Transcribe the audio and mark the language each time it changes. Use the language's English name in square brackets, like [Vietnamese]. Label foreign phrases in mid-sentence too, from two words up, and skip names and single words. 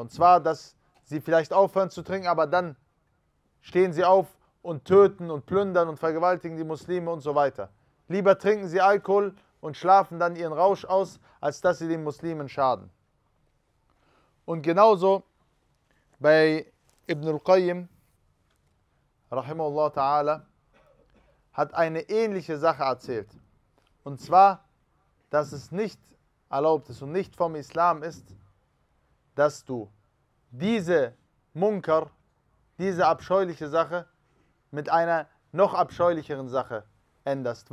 [German] Und zwar, dass sie vielleicht aufhören zu trinken, aber dann stehen sie auf und töten und plündern und vergewaltigen die Muslime und so weiter. Lieber trinken sie Alkohol und schlafen dann ihren Rausch aus, als dass sie den Muslimen schaden. Und genauso bei Ibn al-Qayyim, [Arabic] رحمه الله تعالى, [German] hat eine ähnliche Sache erzählt. Und zwar, dass es nicht erlaubt ist und nicht vom Islam ist, dass du diese Munkar, diese abscheuliche Sache mit einer noch abscheulicheren Sache änderst.